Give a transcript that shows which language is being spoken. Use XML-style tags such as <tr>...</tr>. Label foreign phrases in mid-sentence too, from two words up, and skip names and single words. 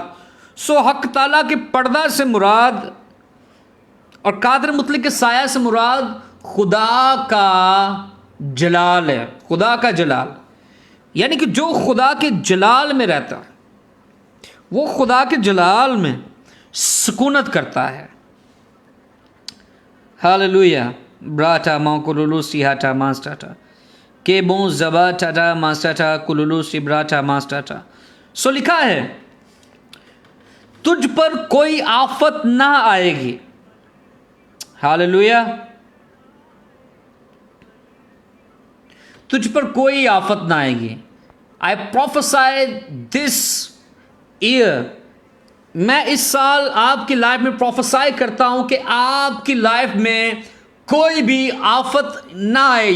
<hi>हक ताला के पर्दा से मुराद और कादर मुतली के साया से मुराद खुदा का जलाल है। खुदा का जलाल यानी कि जो खुदा के जलाल में रहता है वो खुदा के जलाल में सुकूनत करता है। हालेलुया। ब्राटा माकुलुलु सिहाटा मास्टाटा के बो जबा टाटा मास्टाटा कुलुलु सिब्राटा मास्टाटा। लिखा है तुझ पर कोई आफत ना आएगी। हालेलुया। तुझ पर कोई आफत ना आएगी।</hi> <en>I prophesy this year,</en> <hi>मैं इस साल आपकी लाइफ में प्रोफेसाई करता हूं कि आपकी लाइफ में कोई भी आफत ना आए।</hi>